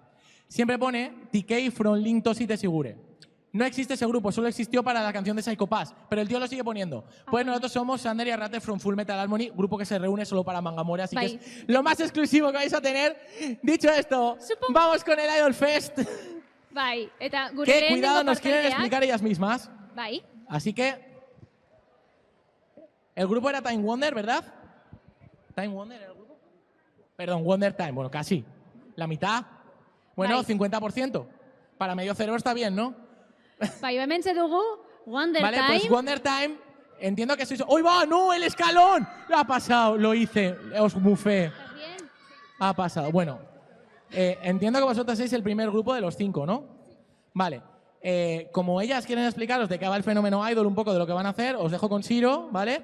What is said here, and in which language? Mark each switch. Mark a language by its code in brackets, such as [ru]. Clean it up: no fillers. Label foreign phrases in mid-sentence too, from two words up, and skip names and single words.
[es] Siempre pone TK from Link Toshi Teshigure. No existe ese grupo, solo existió para la canción de Psycho Pass, pero el tío lo sigue poniendo. Pues nosotros somos Sander y Arrate from Full Metal Harmony, grupo que se reúne solo para Mangamore, así que es lo más exclusivo que vais a tener. Dicho esto, vamos con el Idol Fest. [eu] Bai, eta gure [es] Que [eu] lehenengo [es] cuidado, nos quieren [eu] partekideak- [es] explicar ellas mismas. [eu] Bai. [es] Así que el grupo era Time Wonder, ¿verdad? ¿Time Wonder era el grupo? Perdón, Wonder Time, bueno, casi. La mitad. Bueno, 50%. Para medio cerebro está bien, ¿no? [eu] Bai, hementxe dugu Wonder [es] Vale, [eu] Time. [es] pues Wonder Time, entiendo que sois... ¡Uy, va! ¡No, el escalón! Lo ha pasado, lo hice, os bufé. Ha pasado. Bueno, entiendo que vosotros sois el primer grupo de los 5, ¿no? Vale. Como ellas quieren explicaros de qué va el fenómeno Idol, un poco de lo que van a hacer, os dejo con Shiro, ¿vale?